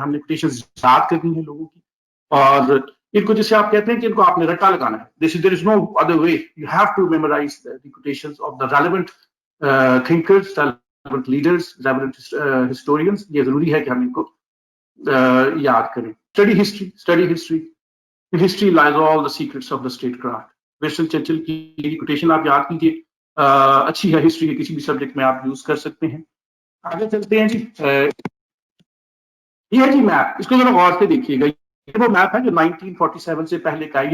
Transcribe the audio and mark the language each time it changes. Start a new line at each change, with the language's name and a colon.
Hindi: हमने कोटेशंस याद करनी है लोगों की, और इनको जैसे आप कहते हैं कि इनको आपने रट्टा लगाना है.
English: There is no other way. You have to memorize the quotations of the relevant thinkers, relevant leaders, relevant historians.
Hindi: ये जरूरी है कि हम इनको याद करें. Study history.
English: In history lies all the secrets of the statecraft.
Hindi: Winston Churchill की quotation आप याद कीजिए, अच्छी है. हिस्ट्री के किसी भी सब्जेक्ट में आप यूज कर सकते हैं. आगे चलते हैं जी. ये है जी मैप. इसको जरा गौर से देखिएगा. ये वो मैप है जो 1947 से पहले का है.